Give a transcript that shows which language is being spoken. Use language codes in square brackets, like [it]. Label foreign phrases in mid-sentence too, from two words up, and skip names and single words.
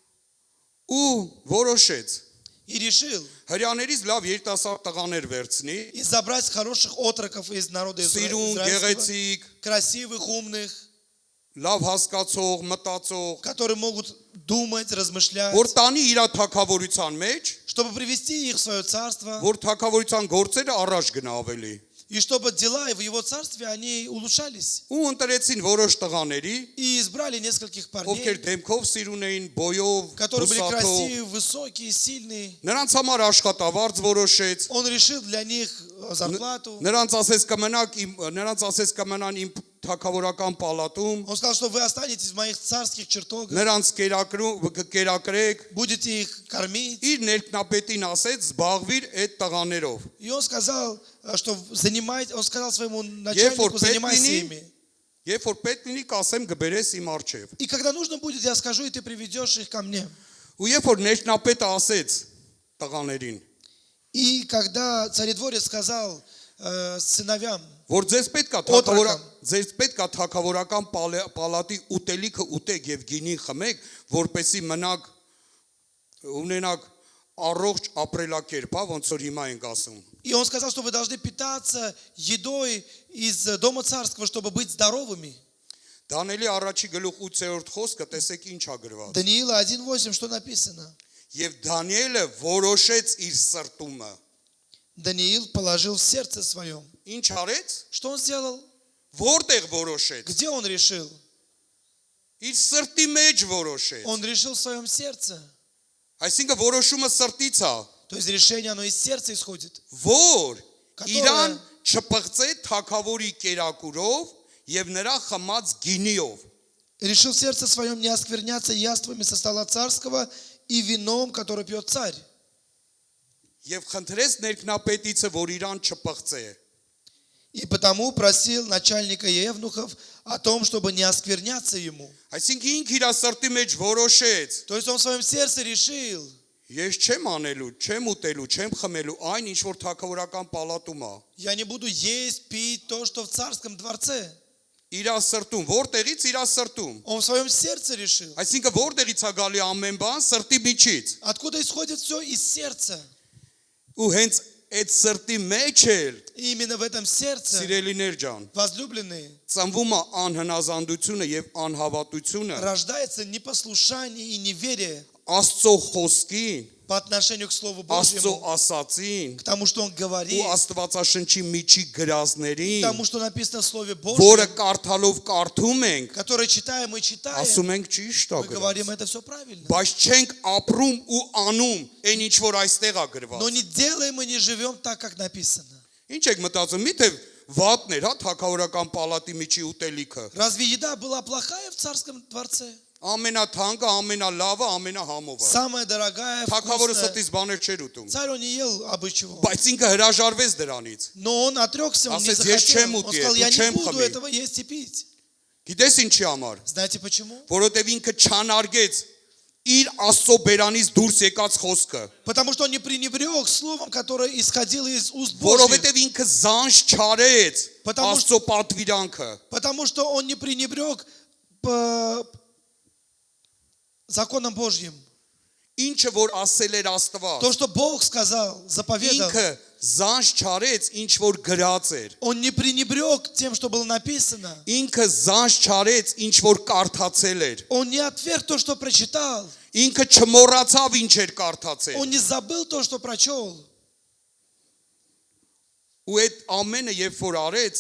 [hy] ու որոշեց [ru] и решил [hy] հрьяաներից լավ երիտասարդ տղաներ վերցնի, [ru] и забрать хороших отроков из народа [hy] սիրուն, [ru] израильского, [hy] գեղեցիկ, [ru] красивых, умных, [hy] լավ հասկացող, մտածող, [ru] которые могут думать, размышлять, [hy] որ տանի իր թագավորության մեջ, [ru] чтобы привести их в свое царство, [hy] որ թագավորության գործերը առաջ գնա ավելի։ [ru] и чтобы дела в его царстве, они улучшались. [hy] Ու ընտրեցին որոշ տղաների, [ru] И избрали нескольких [hy] ովքեր [ru] парней, [hy] դեմքով սիրուն էին, բոյով, [ru] которые были [hy] հուսաթով, [ru] красивые, высокие, сильные. [hy] նրանց համար աշխատավարձ որոշեց, [ru] Он решил для них зарплату. [hy] նրանց ասես կմնան իմ թագավորական պալատում, [ru] Он сказал, что вы останетесь в моих царских чертогах, [hy] նրանց կերակրեք, [ru] будете их кормить. [hy] իր ներքնապետին ասեց զբաղվիր այդ տղաներով։ [ru] И он сказал, что он сказал своему [hy] Երբ [ru] начальнику, [hy] որ [ru] занимайся [hy] պետք [ru] ими. [hy] Երբ որ պետք լինի, կասեմ գբերես իմ արջև։ [ru] И когда нужно будет, я скажу, и ты приведешь их ко мне. [hy] Ու երբ որ ներքնապետը ասեց տղաներին, [ru] И когда царедворец сказал сыновьям, [hy] որ ձեզ պետք է թագավորական պալատի ուտելիքը ուտեք եւ գինին խմեք, որպեսի մնաք ունենաք առողջ ապրելակերպ, ոնց որ հիմա ենք ասում։ [ru] и он сказал, что вы должны питаться едой из дома царского, чтобы быть здоровыми. [hy] Դանիելի առաջի գլուխ 8-րդ խոսքը տեսեք ինչ ա գրված։ [ru] Даниила 1:8, что написано? [hy] Եվ Դանիելը որոշեց իր սրտումը։ [ru] Даниил положил в сердце своем. [hy] Ինչ արեց։ [ru] Что он сделал? [hy] Որտեղ որոշեց։ [ru] Где он решил? [hy] Իր սրտի մեջ որոշեց։ [ru] Он решил в своем сердце. [hy] Այսինքն որոշումը սրտից է, [ru] То есть решение, оно из сердца исходит. [hy] որ [ru] Которое- [hy] Իրան չփղծե թագավորի կերակուրով եւ նրա խմած գինիով։ [ru] Решил в сердце своем не оскверняться яствами со стола царского и вином, который пьет царь. [hy] Եվ խնդրեց ներքնապետիցը, որ իրան չպղծե։ [ru] И потому просил начальника евнухов о том, чтобы не оскверняться ему. [hy] Այսինքն ինքը իր սրտի մեջ որոշեց. [ru] То есть он в своем сердце решил: [hy] Ես չեմ անելու, չեմ ուտելու, չեմ խմելու այն, ինչ որ թագավորական պալատում է։ [ru] я не буду есть, пить то, что в царском дворце. [hy] Իր սրտում, որտեղից իր սրտում։ [ru] Он в своем сердце решил. [hy] Այսինքն որտեղից է գալի ամեն բան սրտի միջից։ [ru] Откуда исходит все? Из сердца. [hy] Ու հենց այդ սրտի մեջ էլ, [ru] И именно в этом сердце, [hy] սիրելիներ ջան, [ru] возлюбленные, [hy] ծնվում է անհնազանդությունը եւ անհավատությունը [ru] рождается непослушание и неверие [hy] Աստծո խոսքին, [ru] по отношению к Слову [hy] Աստծո [ru] Божьему, [hy] ասածին [ru] к тому, что Он [hy] ու [ru] говорит, [hy] Աստվածաշնչի միջի [ru] к [hy] գրազներին, [ru] тому, что написано в Слове [hy] որը [ru] Божьем, [hy] կարդալով կարդում ենք, [ru] которое читаем и читаем, [hy] ասում ենք ճիշտ է [ru] мы говорим, [hy] գրած։ [ru] это все правильно. [hy] Բայց չենք ապրում ու անում այն ինչ որ այստեղ է գրված։ [ru] Но не делаем и не живем так, как написано. [hy] Ինչ եք մտածում, միթե վատներ, հա, թագավորական պալատի միջի ուտելիքը։ [ru] Разве еда была плохая в царском дворце? [hy] Ամենաթանկը, ամենալավը, ամենահամովը։ [ru] Самая дорогая, [hy] Թագավորը [ru] вкусная. [hy] ստից բաներ չէր ուտում։ [ru] Царь он не ел обычего. [hy] Բայց ինքը հրաժարվեց դրանից։ [ru] Но он отрекся, он не [hy] Ասեց, «Ես [ru] захотел. [hy] չեմ [ru] Он [hy] ուտի, [ru] сказал, [hy] դու [ru] я не [hy] չեմ [ru] буду [hy] խմի»։ [ru] этого есть и пить. [hy] Գիտես ինչի համար։ [ru] Знаете почему? [hy] Որովհետև ինքը չանարգեց իր Աստծո բերանից դուրս եկած խոսքը։ [ru] Потому что он не пренебрег словом, которое исходило из уст Божьих. [hy] Որովհետև ինքը զանջ չարեց [ru] Потому [hy] Աստծո պատվիրանքը։ [ru] Потому что он не пренебрег по законам Божьим. [hy] Ինչը որ ասել էր Աստված։ [ru] То, что Бог сказал, заповедал, [hy] Ինքը զանջ չարեց, ինչ որ գրած էր։ [ru] он не пренебрег тем, что было написано. [hy] Ինքը զանջ չարեց, ինչ որ կարդացել էր։ [ru] Он не отверг то, что прочитал. [hy] Ինքը չմոռացավ ինչ էր կարդացել։ [ru] Он не забыл то, что прочел. [hy] Ու այդ ամենը երբ որ արեց,